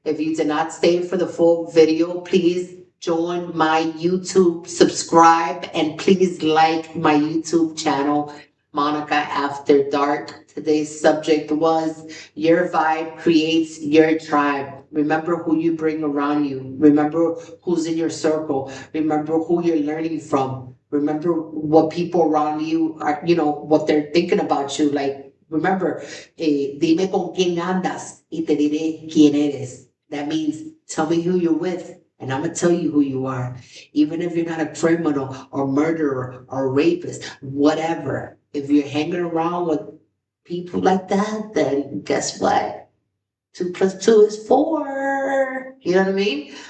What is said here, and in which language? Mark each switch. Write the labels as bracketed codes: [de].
[en] If you did not stay for the full video, please join my YouTube, subscribe, and please like my YouTube channel, Monica After Dark. Today's subject was your vibe creates your tribe. Remember who you bring around you. Remember who's in your circle. Remember who you're learning from. Remember what people around you are, what they're thinking about you. Like, remember, [es] dime con quién andas y te diré quién eres. [en] That means tell me who you're with and I'm going to tell you who you are. Even if you're not a criminal or murderer or rapist, whatever. If you're hanging around with people like that, then guess what? 2 + 2 is 4. You know what I mean?